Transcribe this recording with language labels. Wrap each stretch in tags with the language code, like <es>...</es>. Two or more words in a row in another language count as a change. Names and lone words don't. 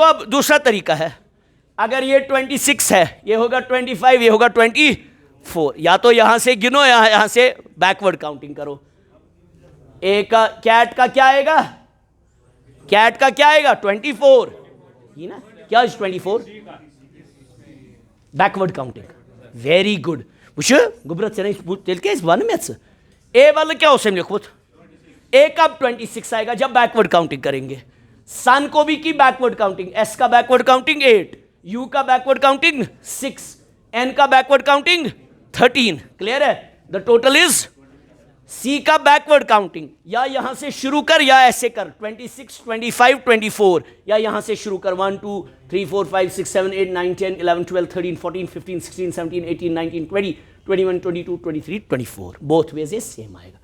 <hi>अब दूसरा तरीका है, अगर ये 26 है, ये होगा 25, ये होगा 24। या तो यहां से गिनो या यहां से</hi> <en>backward counting</en> <hi>करो। ए का कैट का क्या आएगा? कैट का क्या आएगा? 24 ही ना। क्या 24?</hi> <en>backward counting, very good.</en> <ks>وُچھ گوبرتہ تیلہ کیاہ ونمیتھ</ks> <hi>ए वाले क्या उसे लिखुत ए का 26 आएगा जब</hi> <en>backward counting</en> <hi>करेंगे। सन को भी की</hi> <en>backward counting,</en> <hi>एस का</hi> <en>backward counting</en> <hi>8, यू का</hi> <en>backward counting</en> <hi>6, एन का</hi> <en>backward counting</en> <hi>13। क्लियर है?</hi> <en>the total is</en> <hi>सी का</hi> <en>backward counting</en> <hi>या यहां से शुरू कर या ऐसे कर 26, 25, 24, या यहां से शुरू कर 1 2 3 4 5 6 7 8 9 10 11 12 13 14 15 16 17 18 19 20 21 22 23 24,</hi> <en>both ways</en> <hi>ये सेम आएगा।</hi>